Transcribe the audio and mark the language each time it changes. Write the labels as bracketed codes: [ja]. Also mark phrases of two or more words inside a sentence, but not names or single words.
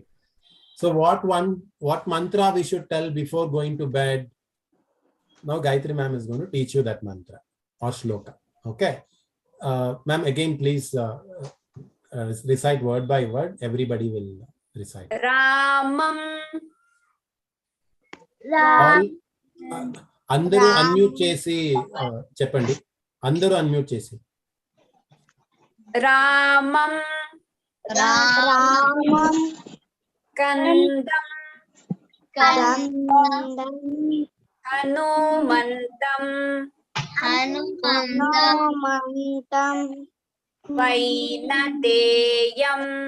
[en] So what mantra we should tell before going to bed? Now Gayatri ma'am is going to teach you that mantra or shloka. Okay, ma'am, again please recite word by word. Everybody will recite. [sa] Ramam. [te] అందరూ unmute చేసి చెప్పండి. Andaru unmute chesi. [sa] रामं। कन्दं. Hanumantam. Vainadeyam.